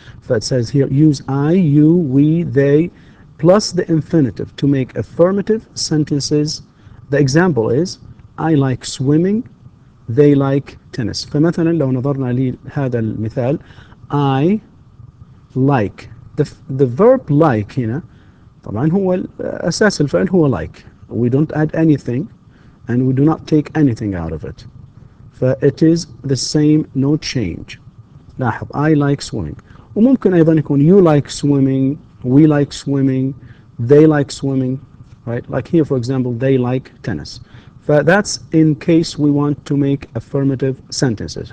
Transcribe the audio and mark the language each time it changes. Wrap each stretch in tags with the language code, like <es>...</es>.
<en>فit says here use I, you, we, they plus the infinitive to make affirmative sentences. The example is I like swimming, they like tennis.</en> <ar>فمثلا لو نظرنا لهذا المثال</ar> <en>I like، the verb like</en> <ar>هنا طبعا هو أساس الفعل هو like.</ar> <en>We don't add anything and we do not take anything out of it. it is the same, no change.</en> <ar>لاحظ</ar> <en>I like swimming.</en> <ar>وممكن أيضا يكون</ar> <en>you like swimming, we like swimming, they like swimming, right? Like here for example they like tennis. that's in case we want to make affirmative sentences.</en>